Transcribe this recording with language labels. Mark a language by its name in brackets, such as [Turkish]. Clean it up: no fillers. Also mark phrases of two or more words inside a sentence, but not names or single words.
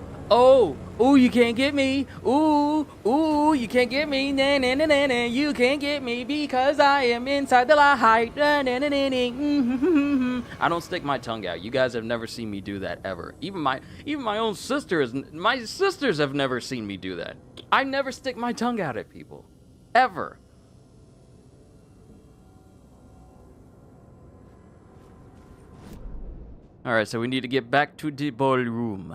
[English] Oh, ooh, you can't get me. Ooh, ooh, you can't get me. Nah, nah, nah, nah, nah. You can't get me because I am inside the light. Nah, nah, nah, nah, nah. I don't stick my tongue out. You guys have never seen me do that ever. Even my own sisters, my sisters have never seen me do that. I never stick my tongue out at people, ever. All right, so we need to get back to the ballroom.